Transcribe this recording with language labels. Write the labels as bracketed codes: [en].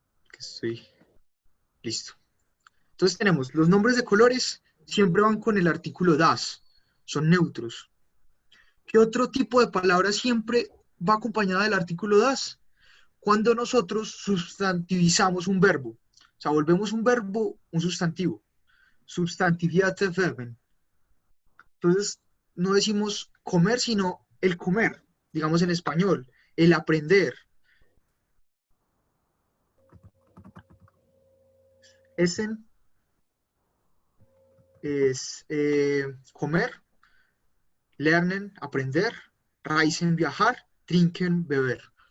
[es] que estoy... Listo. Entonces tenemos los nombres de colores, siempre van con el artículo das, son neutros. ¿Qué otro tipo de palabra siempre va acompañada del artículo das? Cuando nosotros sustantivizamos un verbo. O sea, volvemos un verbo un sustantivo. [de] Substantivierte verben. [es] Entonces, no decimos comer, sino el comer, digamos en español, el aprender. Essen es comer, lernen, aprender, reisen, viajar, trinken, beber.